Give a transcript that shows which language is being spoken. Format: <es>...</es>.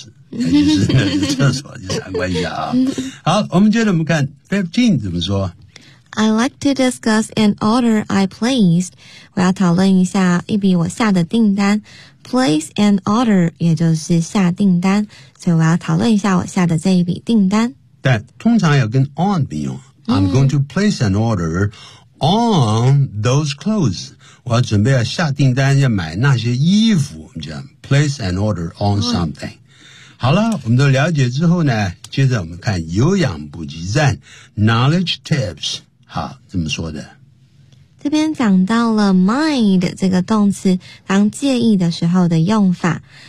<zh>就是那个厕所去参观一下啊。好我们接着我们看15怎么说。</zh> <en>I'd like to discuss an order I placed.</en> <zh>我要讨论一下一笔我下的订单。</zh> <en>Place an order,</en> <zh>也就是下订单。所以我要讨论一下我下的这一笔订单。但通常要跟 on 并用。</zh> <en>I'm going to place an order on those clothes.</en> <zh>我要准备要下订单要买那些衣服。我们讲</zh> <en>place an order on something.</en> <zh>好了我们都了解之后呢接着我们看有氧补给站 Knowledge Tips。好怎么说的这边讲到了 mind 这个动词当介意的时候的用法</zh>